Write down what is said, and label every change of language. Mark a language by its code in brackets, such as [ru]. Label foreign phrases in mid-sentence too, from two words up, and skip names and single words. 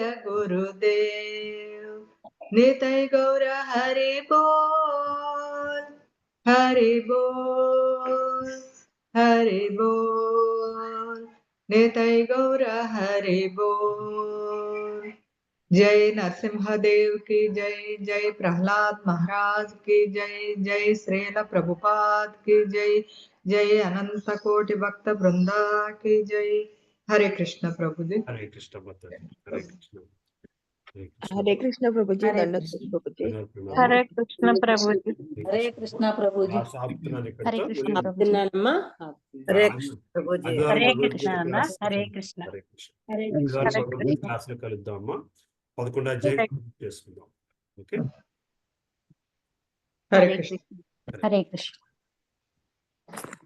[hi] गुरुदेव निताई गौर हरि बोल हरि बोल हरि बोल निताई गौर हरि बोल जय नरसिंहदेव की जय जय प्रहलाद महाराज की जय जय श्रील प्रभुपाद की जय जय अनंत कोटि भक्त वृंदा की जय हरे कृष्ण प्रभु जी हरे कृष्ण हरे कृष्ण हरे कृष्ण प्रभु जी दंडक प्रभु जी हरे कृष्ण प्रभु जी हरे कृष्ण प्रभु जी हरे कृष्ण प्रभु जी [te] హరే కృష్ణ ప్రభుజీ. హరే కృష్ణ అన్న. హరే కృష్ణ. హరే కృష్ణ. క్లాస్ లో కలుద్దామా? 11 అధ్యాయం చేసుకుందాం. ఓకే. [hi] हरे कृष्ण हरे कृष्ण